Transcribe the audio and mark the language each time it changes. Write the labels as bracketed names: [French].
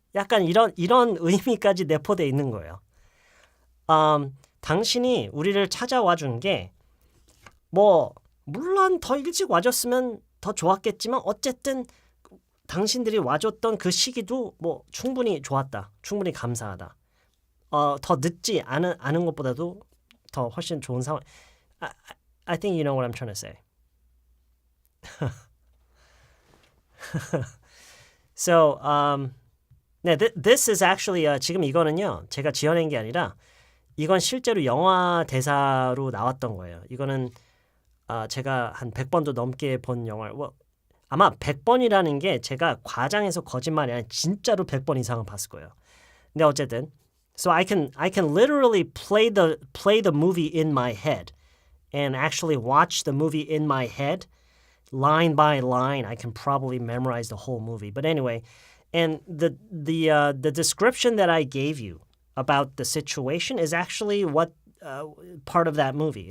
[Korean] 약간 이런 의미까지 내포되어 있는 거예요. 당신이 우리를 찾아와 준 게 물론 더 일찍 와줬으면 더 좋았겠지만 어쨌든 당신들이 와줬던 그 시기도 충분히 좋았다. 충분히 감사하다. 더 늦지 않은 것보다도 더 훨씬 좋은 상황. [English] I think you know what I'm trying to say. So, this is actually [Korean] 지금 이거는요. 제가 지어낸 게 아니라 이건 실제로 영화 대사로 나왔던 거예요. 이거는 제가 한 100번도 넘게 본 영화. 아마 100번이라는 게 제가 과장해서 거짓말이 아니라 진짜로 100번 이상은 봤을 거예요. 근데 어쨌든 [English] so I can literally play the movie in my head and actually watch the movie in my head line by line. I can probably memorize the whole movie. But anyway, and the description that I gave you about the situation is actually what part of that movie.